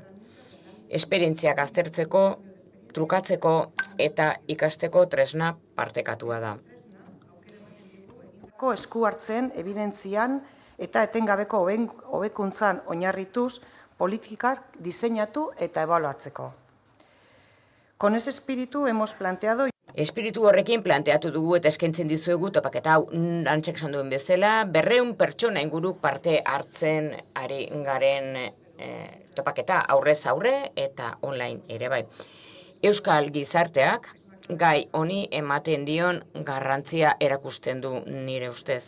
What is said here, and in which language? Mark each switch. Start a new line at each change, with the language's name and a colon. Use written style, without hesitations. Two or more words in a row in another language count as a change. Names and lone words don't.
Basque: Esperientziak aztertzeko, trukatzeko eta ikasteko tresna partekatua da. Esku hartzen, evidentzian eta etengabeko hobekuntzan oinarrituz politikak diseinatu eta ebaluatzeko.
Spanish: Con ese espíritu hemos planteado...
Basque: Espiritu horrekin planteatu dugu eta eskaintzen dizuegu topaketa hau Arantxak esan duen bezala, 200 pertsona inguru parte hartzen ari garen topaketa aurrez aurre eta online ere bai. Euskal gizarteak gai honi ematen dion garrantzia erakusten du nire ustez.